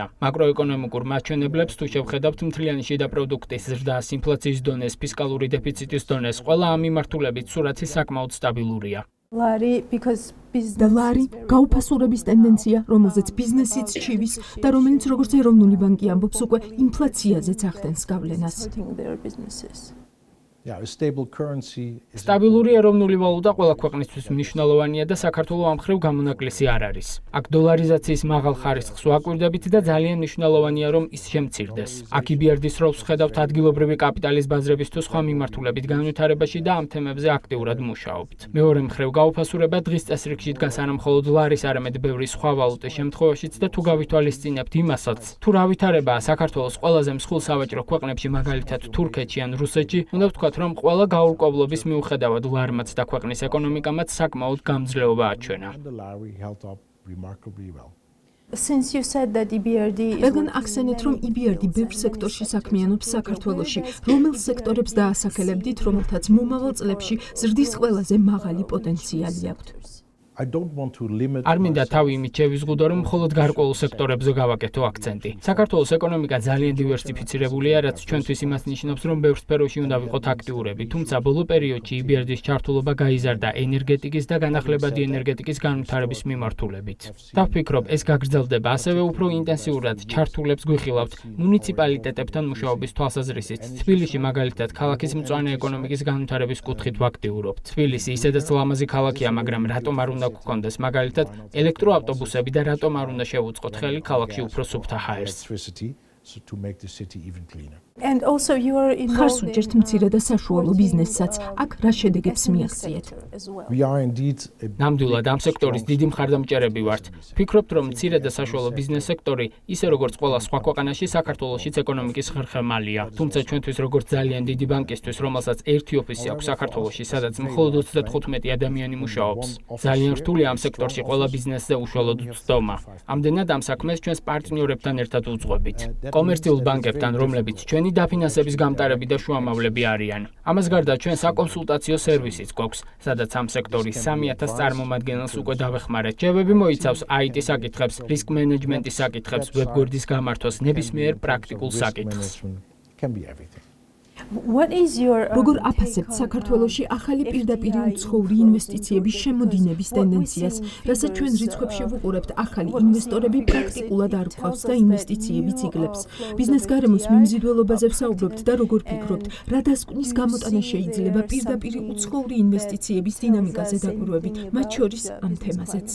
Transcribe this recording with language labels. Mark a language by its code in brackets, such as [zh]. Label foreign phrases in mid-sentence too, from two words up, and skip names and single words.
[ka] მაკროეკონომიკურ მაჩვენებლებს თუ შევხედავთ მთლიანი შიდა პროდუქტის ზრდას, ინფლაციის დონეს, ფისკალური დეფიციტის დონეს, ყველა ამ მიმართულებით სურათი საკმაოდ სტაბილურია. და ლარი გაუფასურების ტენდენცია, რომელზეც ბიზნესიც ჩივის და რომელიც როგორც ეროვნული ბანკი ამბობს, უკვე ინფლაციაზეც ახდენს გავლენას. [en] a stable currency is [ka] სტაბილური ეროვნული ვალუტა ყველა ქვეყნისთვის მნიშვნელოვანია და საქართველოს ამ მხრივ გამონაკლისი არ არის. აქ დოლარიზაციის მაღალ ხარისხს ვაკვირდებით და ძალიან მნიშვნელოვანია, რომ ის შემცირდეს. აქ EBRD-ის როლს ვხედავთ ადგილობრივი კაპიტალის ბაზრების თუ სხვა მიმართულებით განვითარებაში და ამ თემებზე აქტიურად მუშაობთ. მეორე მხრივ გაუფასურება დღის წესრიგში დგას არა მხოლოდ ლარის, არამედ ბევრი სხვა ვალუტის შემთხვევაშიც და თუ გავითვალისწინებთ იმასაც, თუ რა ვითარებაა საქართველოს ყველაზე მსხვილ სავაჭრო ქვეყნებში, მაგალითად თურქეთში ან რუსეთში, უნდა ვთქვათ, რომ ყველა გაურკვევლობის მიუხედავად ლარმაც და ქვეყნის ეკონომიკამაც საკმაოდ გამძლეობა აჩვენა. [en] and the lari held up remarkably well. Since you said that EBRD is [ka] რადგან ახსენეთ, რომ EBRD ბევრ სექტორში საქმიანობს საქართველოში, რომელ სექტორებს დაასახელებდით, რომელთაც მომავალ წლებში ზრდის ყველაზე მაღალი პოტენციალი აქვთ? [en] I don't want to limit [ka] არ მინდა თავი იმით შევიზღუდო, რომ მხოლოდ გარკვეულ სექტორებზე გავაკეთო აქცენტი. საქართველოს ეკონომიკა ძალიან დივერსიფიცირებულია, რაც ჩვენთვის იმას ნიშნავს, რომ ბევრ სფეროში უნდა ვიყოთ აქტიურები, თუმცა ბოლო პერიოდში EBRD-ის ჩართულობა გაიზარდა ენერგეტიკის და განახლებადი ენერგეტიკის განვითარების მიმართულებით. და ვფიქრობ, ეს გაგრძელდება, ასევე უფრო ინტენსიურად ჩართულებს გვიხილავთ მუნიციპალიტეტებთან მუშაობის თვალსაზრისით. თბილისში მაგალითად ქალაქის მწვანე ეკონომიკის განვითარების კუთხით ვაქტიურობთ. თბილისი ისედაც ლამაზი ქალაქია, მაგრამ რატომ არ უნდა გქონდეს მაგალითად ელექტროავტობუსები და რატომ არ უნდა შევუწყოთ ხელი ქალაქში უფრო სუფთა ჰაერს. [en] electricity to make the city even cleaner. and also you are ხარს involved [ka] უჭერთ მცირე და საშუალო ბიზნესსაც, აქ რა შედეგებს მიაღწიეთ? [en] as well. We are indeed a [ka] ნამდვილად ამ სექტორის დიდი მხარდამჭერები ვართ. ვფიქრობთ, რომ მცირე და საშუალო ბიზნეს სექტორი, ისე როგორც ყველა სხვა ქვეყანაში, საქართველოშიც ეკონომიკის ხერხემალია. თუმცა ჩვენთვის როგორც ძალიან დიდი ბანკისთვის, რომელსაც ერთი ოფისი აქვს საქართველოში, სადაც მხოლოდ 35 ადამიანი მუშაობს, ძალიან რთული ამ სექტორში ყველა ბიზნესზე უშუალოდ ვწდომა. ამდენად ამ საქმეს ჩვენს პარტნიორებთან ერთად უძღვებით. კომერციულ ბანკებთან, რომლებიც ჩვენი დაფინანსების გამტარები და შუამავლები არიან. ამას გარდა ჩვენ საკონსულტაციო სერვისიც გვაქვს, სადაც ამ სექტორის 3000 წარმომადგენელს უკვე დავეხმარეთ. ჯებები მოიცავს IT საკითხებს, რისკ მენეჯმენტის საკითხებს, ვებგვერდის გამართვას, ნებისმიერ პრაქტიკულ საკითხს. [en] can be everything. What is your [ka] როგორ აფასებთ საქართველოში ახალი პირდაპირი უცხოური ინვესტიციების შემოდინების ტენდენციას, რასაც ჩვენ რიცხვებში ვუყურებთ, ახალი ინვესტორები პრაქტიკულად არ გვყავს და ინვესტიციებიც იგლებს. ბიზნეს გარემოს მიმზიდველობაზე ვსაუბრობთ და როგორ ფიქრობთ, რა დასკვნის გამოტანა შეიძლება პირდაპირი უცხოური ინვესტიციების დინამიკაზე დაკვირვებით, მათ შორის ამ თემაზეც?